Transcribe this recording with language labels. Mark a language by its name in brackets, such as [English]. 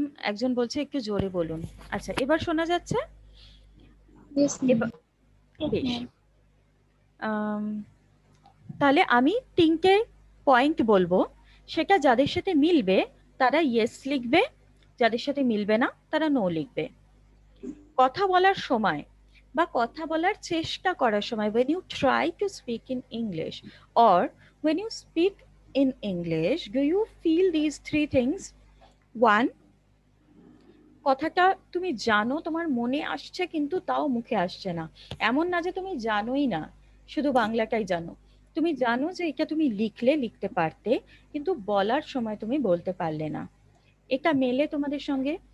[Bangla] একজন বলছে একটু জোরে বলুন। আচ্ছা, এবার শোনা যাচ্ছে? [English] Yes, [Bangla] এবার [English] ma'am. [Bangla] বেশ। আম, তাহলে আমি 3টে পয়েন্ট বলবো, সেটা যাদের সাথে মিলবে তারা ইয়েস লিখবে, যাদের সাথে মিলবে না তারা নো লিখবে। কথা বলার সময় বা কথা বলার চেষ্টা করার সময়, [English] when you try to speak in English or when you speak in English, do you feel these 3 things? [Bangla] One, কথাটা তুমি জানো, তোমার মনে আসছে কিন্তু তাও মুখে আসছে না। এমন না যে তুমি জানোই না, শুধু বাংলাটাই জানো, তুমি জানো যে এটা তুমি লিখলে লিখতে পারতে, কিন্তু বলার সময় তুমি বলতে পারলে না। এটা মেলে তোমাদের সঙ্গে?